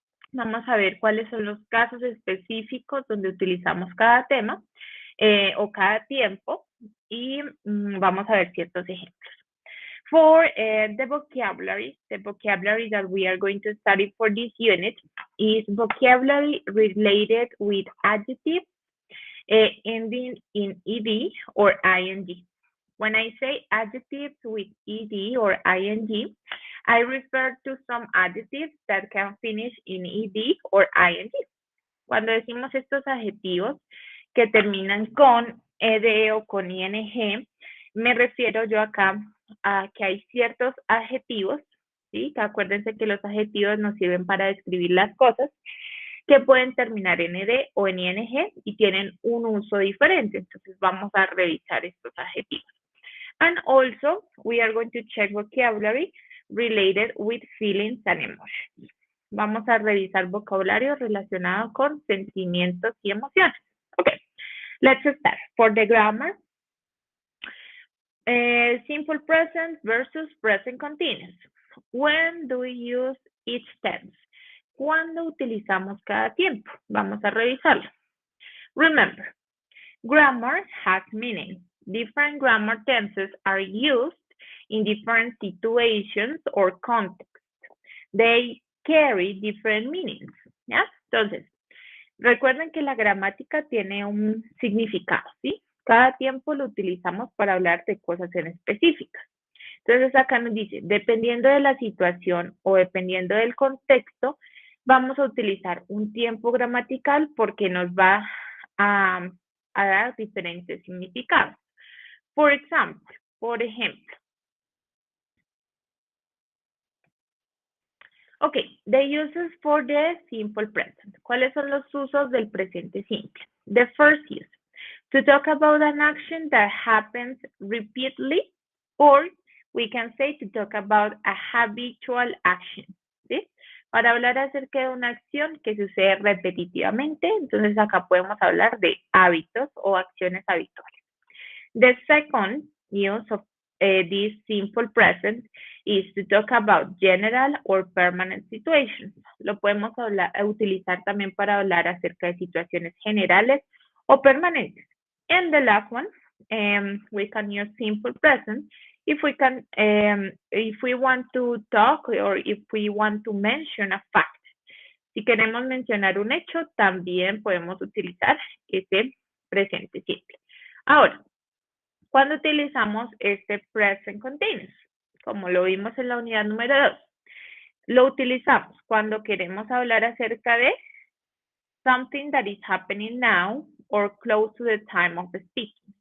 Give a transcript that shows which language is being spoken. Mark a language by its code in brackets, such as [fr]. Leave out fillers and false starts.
[es] Vamos a ver cuáles son los casos específicos donde utilizamos cada tema o cada tiempo y vamos a ver ciertos ejemplos. [en] For the vocabulary that we are going to study for this unit is vocabulary related with adjectives ending in ed or ing. When I say adjectives with ed or ing, I refer to some adjectives that can finish in ed or ing. [es] Cuando decimos estos adjetivos que terminan con ed o con ing, me refiero yo acá a que hay ciertos adjetivos, ¿sí? Que acuérdense que los adjetivos nos sirven para describir las cosas, que pueden terminar en ed o en ing y tienen un uso diferente. Entonces vamos a revisar estos adjetivos. [en] And also, we are going to check vocabulary related with feelings and emotions. [es] Vamos a revisar vocabulario relacionado con sentimientos y emociones. [en] Okay, let's start. For the grammar, simple present versus present continuous. When do we use each tense? [es] ¿Cuándo utilizamos cada tiempo? Vamos a revisarlo. [en] Remember, grammar has meaning. Different grammar tenses are used in different situations or contexts. They carry different meanings. [es] ¿Ya? Entonces, recuerden que la gramática tiene un significado, ¿sí? Cada tiempo lo utilizamos para hablar de cosas en específicas. Entonces acá nos dice, dependiendo de la situación o dependiendo del contexto, vamos a utilizar un tiempo gramatical porque nos va a dar diferentes significados. Por ejemplo. [en] Ok, the uses for the simple present. [es] ¿Cuáles son los usos del presente simple? [en] The first use, to talk about an action that happens repeatedly, or we can say to talk about a habitual action, ¿sí? [es] Para hablar acerca de una acción que sucede repetitivamente, entonces acá podemos hablar de hábitos o acciones habituales. [en] The second use of this simple present is to talk about general or permanent situations. [es] Lo podemos utilizar también para hablar acerca de situaciones generales o permanentes. [en] And the last one, we can use simple present if we want to talk or if we want to mention a fact. [es] Si queremos mencionar un hecho, también podemos utilizar ese presente simple. Ahora, ¿cuándo utilizamos este present continuous? Como lo vimos en la unidad número 2. Lo utilizamos cuando queremos hablar acerca de [en] something that is happening now or close to the time of the speaking.